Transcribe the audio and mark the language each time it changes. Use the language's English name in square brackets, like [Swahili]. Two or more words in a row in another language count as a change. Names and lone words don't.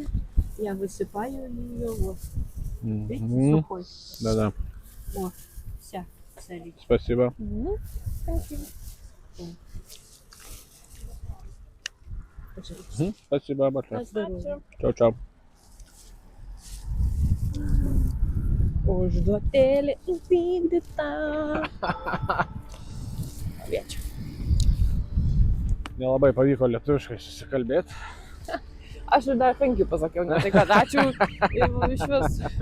[Russian] Я высыпаю ее вот. Видите, сухой. Да-да. Вот, вся. Смотрите. Спасибо. Спасибо. Пожалуйста. Спасибо большое. На здоровье. Чао-чао. [Lithuanian] Užduotėlė įvykdyta. Aviečių. Nelabai pavyko lietuviškai susikalbėti. Aš ir dar 5 pasakiau, ne tai kad ačiū iš vis.